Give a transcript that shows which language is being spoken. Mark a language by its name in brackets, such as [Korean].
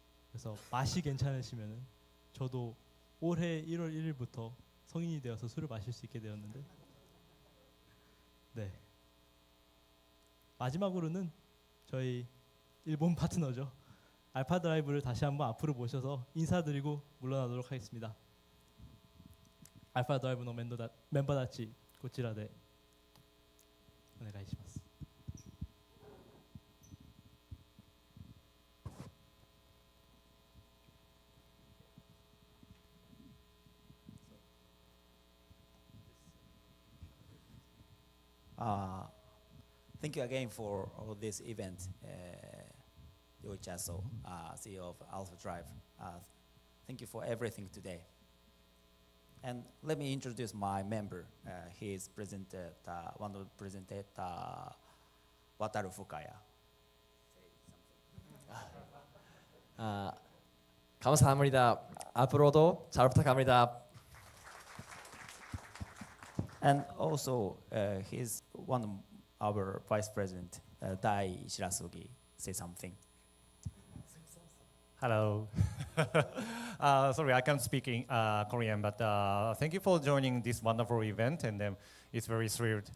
[Korean] 그래서 맛이 괜찮으시면은 저도 올해 1월 1일부터 성인이 되어서 술을 마실 수 있게 되었는데 네. 마지막으로는 저희 일본 파트너죠. 알파드라이브를 다시 한번 앞으로 모셔서 인사드리고 물러나도록 하겠습니다. [Japanese] 알파드라이브のメンバーたちこちらでお願いします。 [English] Thank you again for all this event. YOICHI, CEO of AlphaDrive. Thank you for everything today. And let me introduce my member. He is presented, one of the presented, WATARU FUKAYA. [Korean] 감사합니다. 앞으로도 잘 부탁합니다. [English] And also, he's one of our vice president, Dai Shirasugi. Say something. Hello. Sorry, I can't speak in Korean, but thank you for joining this wonderful event, and it's very thrilled.